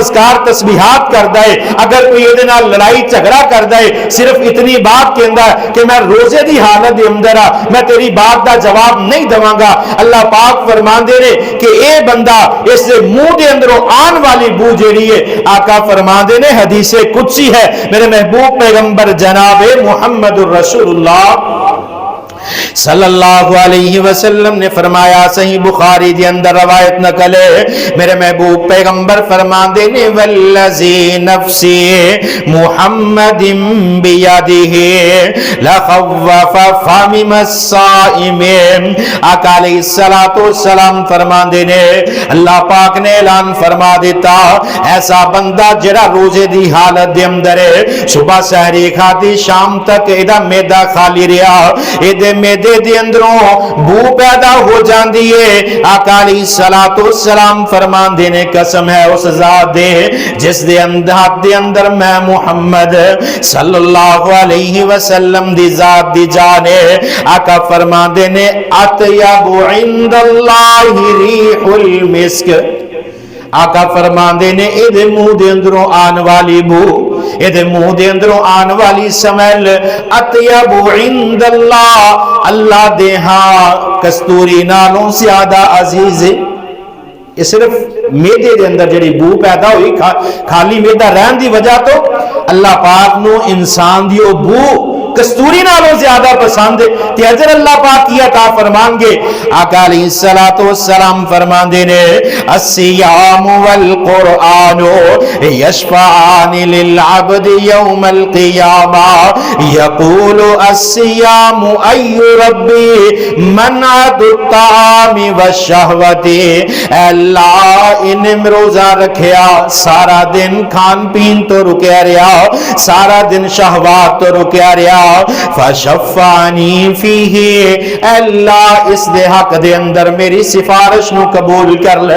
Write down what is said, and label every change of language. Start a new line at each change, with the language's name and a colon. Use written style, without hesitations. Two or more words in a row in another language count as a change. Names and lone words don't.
Punjabi: اذکار تسبیحات کردا ہے, اگر کوئی دے نال لڑائی جھگڑا کردا ہے صرف اتنی بات کہندا ہے کہ میں روزے دی حالت دے اندر میں تیری بات دا جواب نہیں دواں گا, اللہ پاک فرماندے نے کہ اے بندہ اس دے منہ دے اندروں آن والی بو جیڑی ہے, آقا فرماندے نے حدیث قدسی ہے, میرے محبوب پیغمبر جناب محمد الرسول اللہ
Arabic: صلى الله عليه وسلم
Punjabi: نے فرمایا، صحیح بخاری دے اندر روایت نقل ہے، میرے محبوب پیغمبر فرماندے نے
Arabic: والذي نفس محمد بيده لخلوف فم الصائم.
Punjabi: آقا
Arabic: عليه الصلاة والسلام
Punjabi: فرماندے نے اللہ پاک نے اعلان فرما دتا، ایسا بندہ جیہڑا روزے دی حالت دے اندر ہے، صبح سحری کھادی شام تک ایدا معدہ خالی رہا، ایدے معدے دے اندروں بو پیدا ہو جاتی ہے. آقا
Arabic: عليه الصلاة والسلام
Punjabi: فرماندے نے قسم ہے اس ذات دے جس دے اندر میں محمد
Arabic: صلى الله عليه وسلم
Punjabi: دی ذات دی جان ہے. آقا فرماندے نے
Arabic: أطيب عند الله ريح المسك.
Punjabi: آقا فرماندے نے ایدے منہ دے اندروں آن والی بو، ایدے منہ دے اندروں آن والی سمیل
Arabic: أطيب عند الله,
Punjabi: اللہ دے ہاں کستوری نالوں زیادہ عزیز ہے. یہ صرف معدے دے اندر جیہڑی بو پیدا ہوئی خالی معدہ رہن دی وجہ تو اللہ پاک نوں انسان دی او بو کستوری نالوں زیادہ پسند ہے. تے اجر اللہ پاک کی عطا فرمائیں گے.
Arabic: آقا عليه الصلاة والسلام
Punjabi: فرماندے نے
Arabic: الصيام والقرآن يشفعان للعبد يوم القيامة يقول الصيام أي ربي منعته الطعام والشهوة.
Punjabi: اللہ انہیں روزہ رکھیا، سارا دن کھان پین تو رکیا رہا، سارا دن شہوات تو رکیا رہا, सारा दिन शहवात तो रुकया रहा,
Arabic: فشفعني فيه,
Punjabi: اللہ اس دے حق دے اندر میری سفارش نوں قبول کر لے.